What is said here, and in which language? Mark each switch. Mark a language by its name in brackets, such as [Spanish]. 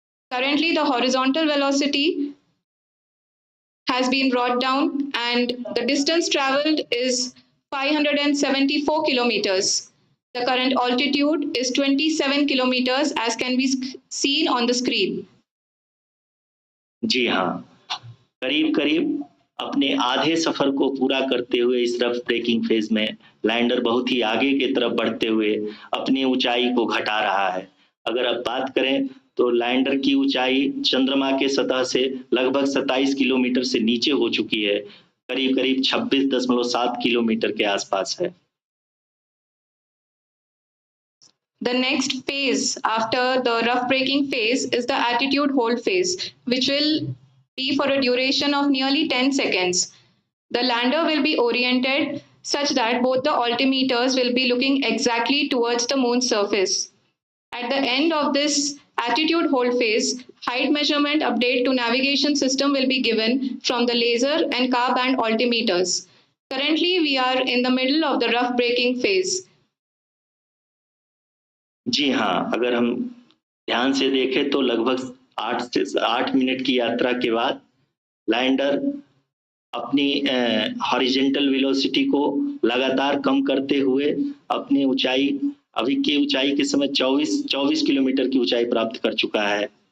[English] Currently, the horizontal velocity has been brought down and the distance traveled is 574 kilometers. The current altitude is 27 kilometers as can be seen on the screen. [Hindi] जी हाँ, करीब अपने आधे सफर को पूरा करते हुए इस रफ ब्रेकिंग फेज में लैंडर बहुत ही आगे की तरफ बढ़ते हुए अपनी ऊंचाई को घटा रहा है। अगर आप बात करें तो लैंडर की ऊंचाई चंद्रमा के सतह से लगभग 27 किलोमीटर से नीचे हो चुकी है, करीब 26.7 किलोमीटर के आसपास है। [English] The next phase after the rough braking phase is the attitude hold phase, which will be for a duration of nearly 10 seconds. The lander will be oriented such that both the altimeters will be looking exactly towards the moon's surface. At the end of this attitude hold phase, height measurement update to navigation system will be given from the laser and car band altimeters. Currently, we are in the middle of the rough braking phase. [Hindi] जी हाँ, अगर हम ध्यान से देखें तो लगभग 8 minute की यात्रा के बाद लैंडर अपनी हॉरिजेंटल वेलोसिटी को लगातार कम करते हुए अपनी ऊंचाई अभी की ऊंचाई के समय 24 किलोमीटर की ऊंचाई प्राप्त कर चुका है।